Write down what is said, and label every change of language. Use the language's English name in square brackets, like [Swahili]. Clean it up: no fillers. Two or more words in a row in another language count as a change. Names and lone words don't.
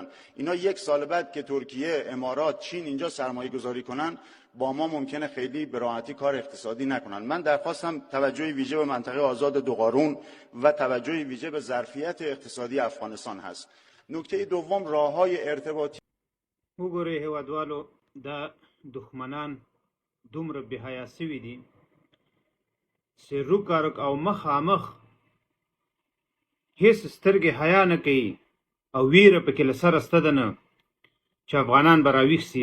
[Persian] اینا یک سال بعد که ترکیه، امارات، چین اینجا سرمایه گذاری کنن با ما ممکنه خیلی به راحتی کار اقتصادی نکنن. من درخواستم توجه ویژه به منطقه آزاد دوقارون و توجه ویژه به ظرفیت اقتصادی افغانستان هست. نکته دوم راههای ارتباطی. [Pashto] وګورئ هیوادوالو دا دښمنان دومره بېحیا سوي دي چې روکارک او مخامخ هیڅ سترګې حیا نه کوي او ویره پکې له سره سته ده نه چې افغانان به راویښ سي.